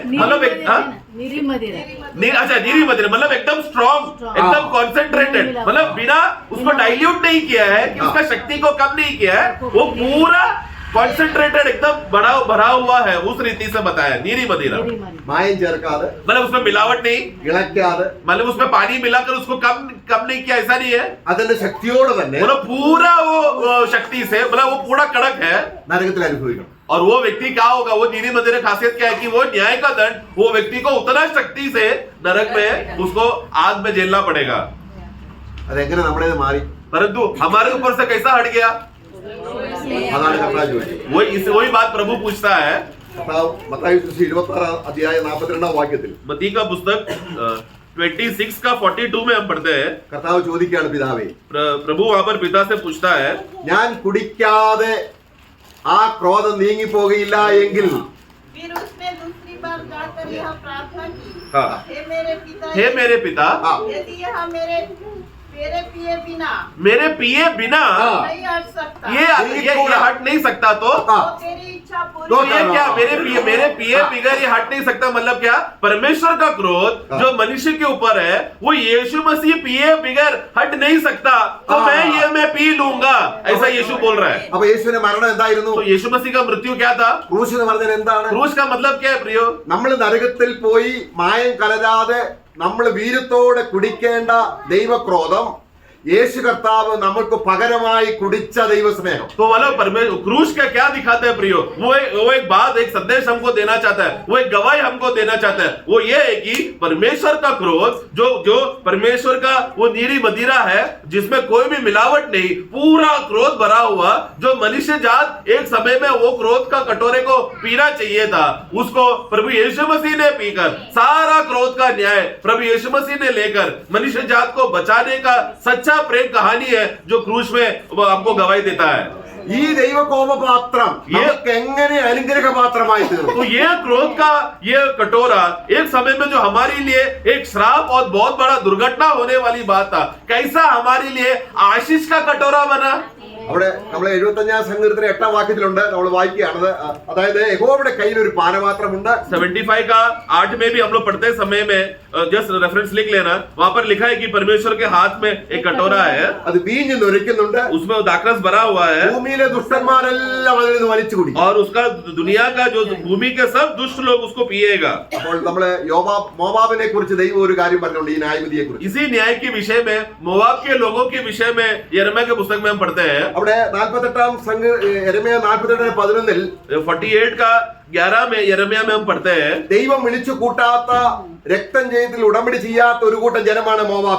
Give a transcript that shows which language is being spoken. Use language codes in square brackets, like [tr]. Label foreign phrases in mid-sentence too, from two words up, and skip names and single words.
[hi] मतलब निरी मदिरा. अच्छा, नीरी मदिरा मतलब एकदम स्ट्रॉन्ग, एकदम कॉन्सेंट्रेटेड, मतलब बिना उसको डाइल्यूट नहीं किया है, कि उसका शक्ति को कम नहीं किया है, वो पूरा कॉन्सेंट्रेटेड एकदम भरा हुआ है. उस रीति से बताया नीरी मदिरा. [ml] മായം ചേർക്കാതെ, [hi] मतलब उसमें मिलावट नहीं, [ml] ഇളക്കാതെ, [hi] मतलब उसमें पानी मिलाकर उसको कम नहीं किया, ऐसा नहीं है. [ml] അതിന്റെ ശക്തിയോടെ തന്നെ [hi] मतलब पूरा वो शक्ति से, मतलब वो पूरा कड़क है. [ml] നരകത്തിൽ അനുഭവിക്കണം. [hi] और वो व्यक्ति क्या होगा? वो नीरी मदिरा खासियत क्या है कि वो न्याय का दंड वो व्यक्ति को उतना शक्ति से नरक में उसको आग में झेलना पड़ेगा. [ml] അതെങ്ങനെ നമ്മുടേത് മാറി? [hi] परंतु हमारे ऊपर से कैसा हट गया? [ml] അതാണ് കർത്താവ് ചോദിച്ചത്. [hi] वही बात प्रभु पूछता है. [ml] മത്തായി 26:42 വാക്യത്തിൽ [hi] मत्ती का पुस्तक 26 का 42 में हम पढ़ते हैं. [ml] കർത്താവ് ചോദിക്കുകയാണ്, പിതാവേ, [hi] प्रभु वहां पर पिता से पूछता है, [ml] ഞാൻ കുടിക്കാതെ ആ ക്രോധം നീങ്ങിപ്പോകയില്ല എങ്കിൽ [hi] फिर उसने दूसरी बार जाकर यह प्रार्थना की, हाँ. हे मेरे पिता, यदि यह मेरे पिए बिना नहीं हट सकता, ये हट नहीं सकता, तो तेरी इच्छा पूरी तो ये क्या मेरे पिए बिगर ये हट नहीं सकता? मतलब क्या? परमेश्वर का क्रोध जो मनुष्य के ऊपर है वो यीशु मसीह पिए बिगर हट नहीं सकता, तो मैं पी लूंगा, ऐसा यीशु बोल रहा है. [ml] അപ്പൊ യേശുവിന്റെ മരണം എന്തായിരുന്നു? [hi] तो यीशु मसीह का मृत्यु क्या था? [ml] ക്രൂശ് എന്ന് പറഞ്ഞാൽ എന്താണ്? [hi] क्रूस का मतलब क्या है प्रियो? [ml] നമ്മൾ നരകത്തിൽ പോയി മായം കലരാതെ നമ്മൾ വീര്യത്തോടെ കുടിക്കേണ്ട ദൈവക്രോധം യേശു കർത്താവ് നമുക്ക് പകരമായി കുടിച്ച ദൈവസ്നേഹം. [hi] तो वाला परमेश्वर क्रूस का क्या दिखाता है प्रियो? वो एक बात, एक संदेश हमको देना चाहता है, वो एक गवाही हमको देना चाहता है. वो ये है कि परमेश्वर का क्रोध जो परमेश्वर का वो नीरी मदिरा है जिसमें कोई भी मिलावट नहीं, पूरा क्रोध भरा हुआ, जो मनुष्य जात एक समय में वो क्रोध का कटोरे को पीना चाहिए था, उसको प्रभु यीशु मसीह ने पीकर सारा क्रोध का न्याय प्रभु यीशु मसीह ने लेकर मनुष्य जात को बचाने का सच्चा प्रेम कहानी है जो क्रूस में वो आपको गवाही देता है. [ml] ഈ ദൈവകോപപാത്രം നമുക്ക് എങ്ങനെ അനുഗ്രഹപാത്രമായി തീർന്നു? [hi] तो ये क्रोध का ये कटोरा एक समय में जो हमारे लिए एक श्राप और बहुत बड़ा दुर्घटना होने वाली बात था, कैसा हमारे लिए आशीष का कटोरा बना. [ml] അവിടെ നമ്മൾ 75 സങ്കീർത്തനം 8 വാക്യത്തിലുണ്ട്, നമ്മൾ വായിക്കുകയാണത്. അതായത് യഹോവയുടെ കയ്യിൽ ഒരു പാനപാത്രമുണ്ട്. [hi] 75 का 8 में भी हम लोग पढ़ते समय में [en] just reference [hi] लिख लेना, वहां पर लिखा है कि परमेश्वर के हाथ में एक कटोरा है, [ml] അത് വീഞ്ഞ് നൊരയ്ക്കുന്നുണ്ട്. [hi] उसमें दाखरस भरा हुआ है, [ml] ഭൂമിയിലെ ദുഷ്ടന്മാരെല്ലാം അതിൽ നിന്ന് വലിച്ചു കുടിക്കും. [hi] और उसका दुनिया का जो भूमि के सब दुष्ट लोग उसको पिएगा. [ml] അപ്പോൾ നമ്മള് മോവാബിനെ കുറിച്ച് ദൈവം ഒരു കാര്യം പറഞ്ഞുകൊണ്ട് ഈ ന്യായവിധിയെ കുറിച്ച്. [hi] इसी न्याय के विषय में, मोआब के लोगों के विषय में यिर्मयाह के पुस्तक में हम पढ़ते हैं. [ml] അവിടെ 48 യെരമ്യാ 48:11 [hi] 48 का 11 में यिर्मयाह में हम पढ़ते हैं, [ml] ദൈവം വിളിച്ചു കൂട്ടാത്ത രക്തം ചെയ്തിൽ ഉടമ്പടി ചെയ്യാത്ത ഒരു കൂട്ടം ജനമാണ് മോവാബ്.